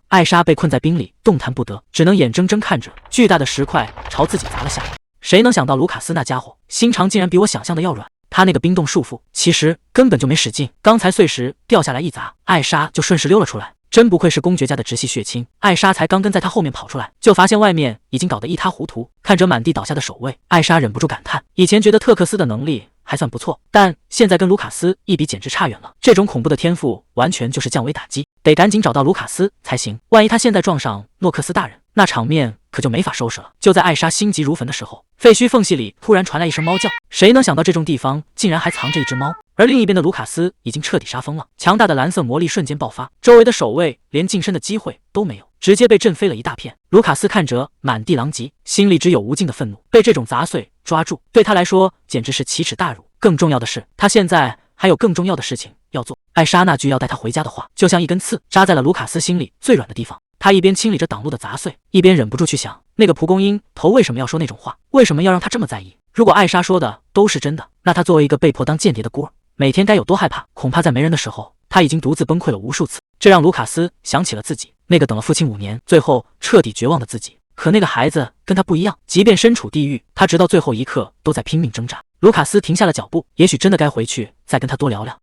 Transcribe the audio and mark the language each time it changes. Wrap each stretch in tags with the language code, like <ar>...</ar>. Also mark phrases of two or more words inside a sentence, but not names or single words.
<zh>艾莎被困在冰裡，動彈不得，只能眼睜睜看着巨大的石塊朝自己砸了下來。誰能想到盧卡斯那家伙心腸竟然比我想象的要軟，他那個冰凍束縛其實根本就沒使勁，剛才碎石掉下來一砸，艾莎就順勢溜了出來。真不愧是公爵家的直系血親。艾莎才刚跟在他後面跑出來，就發現外面已經搞得一塌糊塗。看着滿地倒下的守衛，艾莎忍不住感嘆，以前覺得特克斯的能力還算不錯，但現在跟盧卡斯一比簡直差遠了。這種恐怖的天賦完全就是降維打擊，得趕緊找到盧卡斯才行，萬一他現在撞上諾克斯大人，那場面可就沒法收拾了。就在艾莎心急如焚的時候，廢墟縫隙裡突然傳來一聲貓叫，誰能想到這種地方竟然還藏着一隻貓？而另一邊的盧卡斯已經徹底殺瘋了，強大的藍色魔力瞬間爆發，周圍的守衛連近身的機會都沒有，直接被震飛了一大片。盧卡斯看着滿地狼藉，心裡只有無盡的憤怒，被這種雜碎抓住，對他來說簡直是奇恥大辱。更重要的是，他現在還有更重要的事情要做。艾莎那句要帶他回家的話，就像一根刺扎在了盧卡斯心裡最軟的地方。他一邊清理着擋路的雜碎，一邊忍不住去想，那個蒲公英頭為什麼要說那種話？為什麼要讓他這麼在意？如果艾莎說的都是真的，那他作為一個被迫當間諜的孤兒，每天該有多害怕？恐怕在沒人的時候，他已經獨自崩潰了無數次。這讓盧卡斯想起了自己，那個等了父親5年，最後徹底絕望的自己。可那個孩子跟他不一樣，即便身處地獄，他直到最後一刻都在拼命掙扎。盧卡斯停下了腳步，也許真的該回去再跟他多聊聊。</zh>